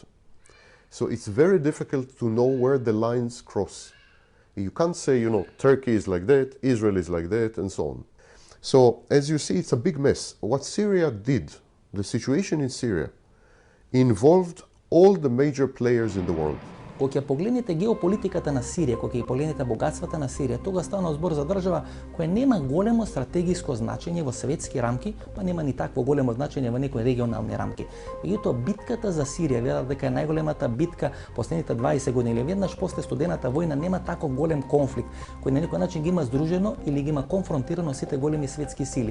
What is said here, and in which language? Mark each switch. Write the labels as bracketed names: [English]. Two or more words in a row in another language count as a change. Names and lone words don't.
[English] So it's very difficult to know where the lines cross. You can't say, Turkey is like that, Israel is like that, and so on. So, as you see, it's a big mess. What Syria did, the situation in Syria, involved all the major players in the world. [Macedonian] Кога ќе погледнете геополитиката на Сирија, кога ќе погледнете богатствата на Сирија, тога стана збор за држава која нема големо стратегиско значење во светски рамки, па нема ни такво големо значење во некои регионални рамки. Меѓутоа, битката за Сирија, велат дека е најголемата битка последните 20 години, или веднаш после студената војна нема таков голем конфликт, кој на некој начин ги има здружено или ги има конфронтирано сите големи светски сили.